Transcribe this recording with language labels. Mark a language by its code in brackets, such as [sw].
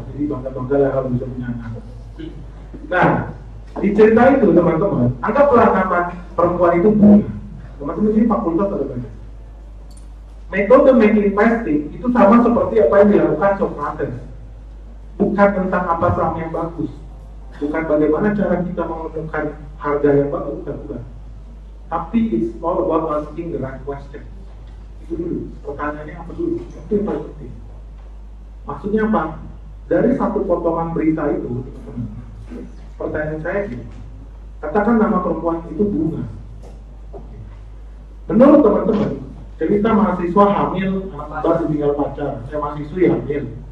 [id] Jadi bangga lah kalau bisa punya anak. Nah, di cerita itu teman-teman, anggaplah nama perempuan itu bunga. Teman-teman ini fakultas ada banyak. Metode making investing itu sama seperti apa yang dilakukan Socrates. Bukan tentang apa saham yang bagus, bukan bagaimana cara kita menemukan harga yang bagus, bukan. Tapi [en] it's all about asking the right question. [id] Itu dulu, pertanyaannya apa dulu? Itu yang paling penting. Maksudnya apa? Dari satu potongan berita itu, pertanyaan saya gini, katakan nama perempuan itu bunga. Menurut teman-teman, cerita mahasiswa hamil, anak baru tinggal pacar, saya mahasiswi hamil,